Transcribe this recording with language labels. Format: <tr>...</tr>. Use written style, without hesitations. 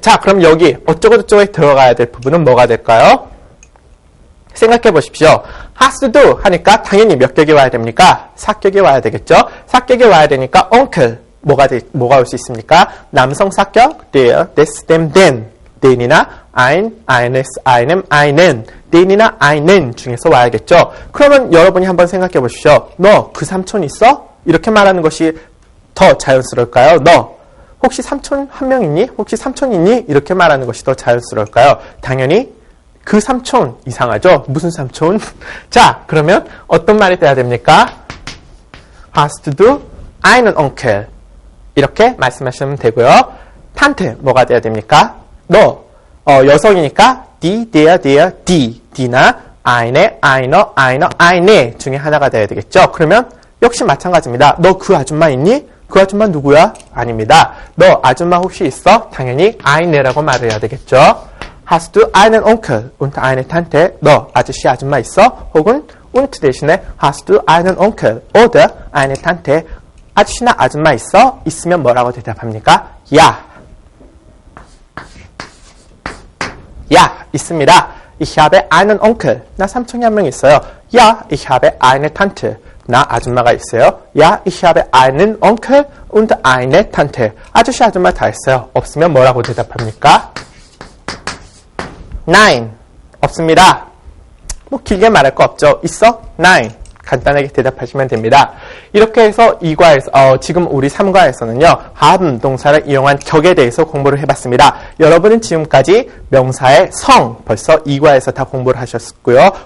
<ko>자, 그럼 여기 어쩌고저쩌고에 들어가야 될 부분은 뭐가 될까요? 생각해 보십시오.</ko> <de>hast du</de> <ko>하니까 당연히 몇 격이 와야 됩니까? 사격이 와야 되겠죠. 사격이 와야 되니까 onkel 뭐가 올 수 있습니까? 남성 사격, der, des, dem, den. den이나 ein, eines, einem, einen, den이나 einen 중에서 와야겠죠. 그러면 여러분이 한번 생각해 보십시오. 너 그 삼촌 있어? 이렇게 말하는 것이 더 자연스러울까요? 너 혹시 삼촌 한 명 있니? 혹시 삼촌 있니? 이렇게 말하는 것이 더 자연스러울까요? 당연히 그 삼촌 이상하죠? 무슨 삼촌? 자, 그러면 어떤 말이 돼야 됩니까?</ko> <de>hast du einen Onkel?</de> <ko>이렇게 말씀하시면 되고요. 탄테 뭐가 돼야 됩니까? 너 여성이니까 die, der, die, die나 eine, einer, eine 중에 하나가 돼야 되겠죠. 그러면 역시 마찬가지입니다. 너 그 아줌마 있니? 그 아줌마 누구야? 아닙니다. 너 아줌마 혹시 있어? 당연히 eine라고 말을 해야 되겠죠.</ko> <de>hast du einen Onkel und eine Tante?</de> <ko>너 아저씨 아줌마 있어? 혹은</ko> <de>und</de> <ko>대신에</ko> <de>hast du einen Onkel oder eine Tante?</de> <ko>아저씨나 아줌마 있어? 있으면 뭐라고 대답합니까? 야. 야, 있습니다.</ko> <de>Ich habe einen Onkel.</de> <ko>나 삼촌이 한 명 있어요.</ko> <de>Ja, ich habe eine Tante.</de> <ko>나 아줌마가 있어요.</ko> <de>Ja, ich habe einen Onkel und eine Tante.</de> <ko>아저씨, 아줌마 다 있어요. 없으면 뭐라고 대답합니까?</ko> <de>Nein.</de> <ko>없습니다. 뭐 길게 말할 거 없죠. 있어? Nein. 간단하게 대답하시면 됩니다. 이렇게 해서 2과에서 지금 우리 3과에서는요. haben 동사를 이용한 격에 대해서 공부를 해봤습니다. 여러분은 지금까지 명사의 성 벌써 2과에서 다 공부를 하셨고요.</ko>